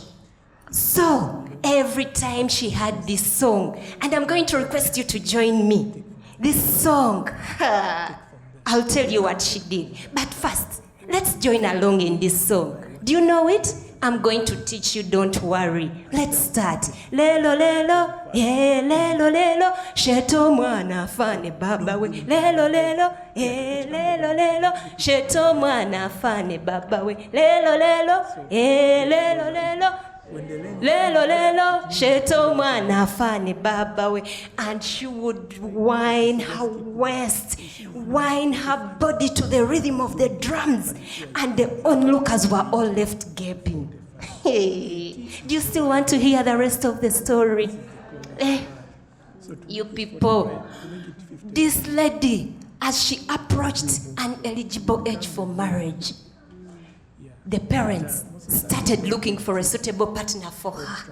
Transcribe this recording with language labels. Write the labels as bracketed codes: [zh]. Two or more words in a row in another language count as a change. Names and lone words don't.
[en] So, every time she had this song, and I'm going to request you to join me, this song, I'll tell you what she did. But first, let's join along in this song. Do you know it? I'm going to teach you, don't worry. Let's start. [bem] Lelo lelo, yeah, lelo lelo, sheto mwana fane baba we. Lelo lelo, yeah, lelo lelo, sheto mwana fane baba we. Lelo lelo, yeah, lelo lelo. Lelo lelo, sheto mwana fane baba we. [en] And she would wind her waist, wind her body to the rhythm of the drums, and the onlookers were all left gaping. Hey, do you still want to hear the rest of the story? You people, this lady, as she approached an eligible age for marriage, the parents started looking for a suitable partner for her.